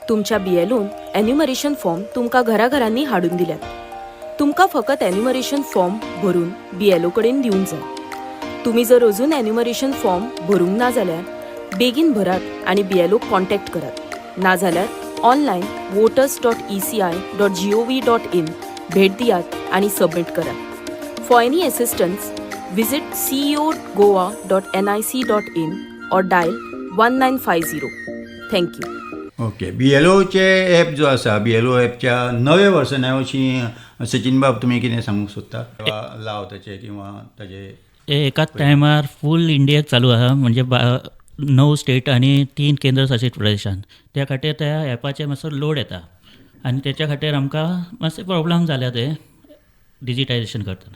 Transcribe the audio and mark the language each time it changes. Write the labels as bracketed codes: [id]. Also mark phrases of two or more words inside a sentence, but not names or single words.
[kok] तुमच्या BLOन एन्युमरेशन फॉर्म तुमकां घराघरांनी हाडून दिल्यात. तुमकां फकत एन्युमरेशन फॉर्म भरून BLO कडेन दिवंक जाय. तुम्ही जर अजून एन्युमरेशन फॉर्म भरूंक ना जाल्यार बेगीन भरात आनी BLO कॉन्टॅक्ट करात. नाजाल्यार ऑनलायन voters.eci.gov.in भेट दियात आनी सबमीट करात. [en] For any assistance visit ceo.goa.nic.in or dial 1950. Thank you. [kok] ओके BLOचे ॲप जो आसा BLO ॲपच्या नव्या वर्सना विशीं सचिन बाब तुमी कितें सांगूंक सोदता लाव ताचे किंवा ताचे एकाच टायमार फूल इंडियेक चालू आहा म्हणजे 9 स्टेट आणि 3 केंद्रशासीत प्रदेशांत. त्या खातीर त्या ॲपाचेर मातसो लोड येता आनी त्याच्या खातीर आमकां मातशे प्रॉब्लेम जाल्या ते डिजिटायझेशन करतना.